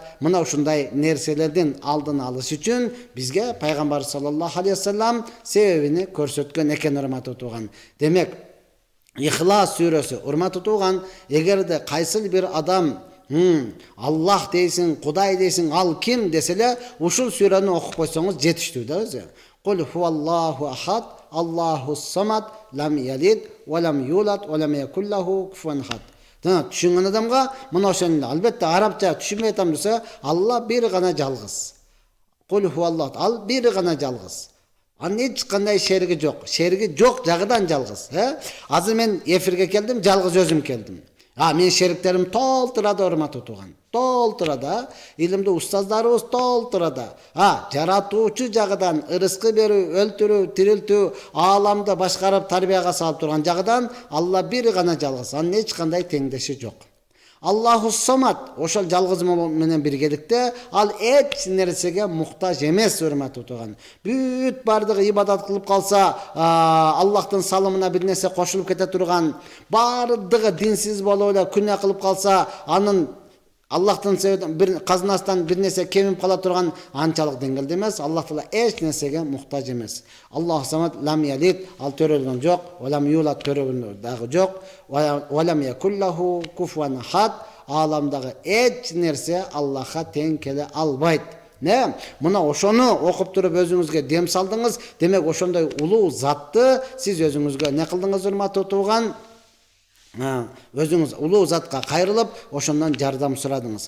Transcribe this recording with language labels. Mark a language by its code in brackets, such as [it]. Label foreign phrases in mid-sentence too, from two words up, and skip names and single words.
[ky] Мына ушундай нерселердин алдын алыш үчүн бизге пайгамбар [ar] صلى الله عليه وسلم [ky] себебини көрсөткөн экен урматтуу тууган. Демек, Ихлас сүрөсү, урматтуу тууган, эгерде кайсыл бир адам Аллах дейсиң, Кудай дейсиң, ал ким деселе, ушул сүрөнү окуп койсоңуз жетиштүү да өзү. [ar] قل هو الله أحد، الله الصمد، لم يلد، ولم يولد، ولم يكن له كفوا أحد. [ky] Түшүнгөн адамга мына ошону албетте арабча түшүнбөй атам десе, Алла бир гана жалгыз. [ar] قل هو الله, [ky] ал бир гана жалгыз. Анын эч кандай шериги жок. Шериги жок жагыдан жалгыз, Азыр мен эфирге келдим, жалгыз өзүм келдим. Мен шериктерим толтурада урматтуу тууган. Толтурада, илимдүү устаздарыбыз толтурада. Жаратуучу жагыдан ырыскы берүү, өлтүрүү, тирилтүү, ааламды башкарып тарбияга салып турган жагыдан Алла бир гана жалгыз. Анын эч кандай теңдеши жок. [ar] الله الصمد, [ky] ошол жалгыз менен биргеликте ал эч нерсеге муктаж эмес урматтуу тууган. Бүт бардыгы ибадат кылып калса, Аллахтын салымына бир нерсе кошулуп кете турган, бардыгы динсиз болуп эле күнөө кылып калса, анын Аллахтын бир казынасынан бир нерсе кемип кала турган анчалык деңгээлде эмес. Аллах Таала эч нерсеге муктаж эмес. [ar] الله الصمد، لم يلد, [ky] ал төрөлгөн жок, [ar] ولم يولد, [ky] төрөлгөн дагы жок, [ar] ولم يكن له كفوا أحد, [ky] ааламдагы эч нерсе Аллахка тең келе албайт. Мына ошону окуп туруп өзүңүзгө дем салдыңыз. Демек ошондой улуу затты сиз өзүңүзгө не кылдыңыз урматтуу тууган? Өзүңүз улуу затка кайрылып, ошондон жардам сурадыңыз.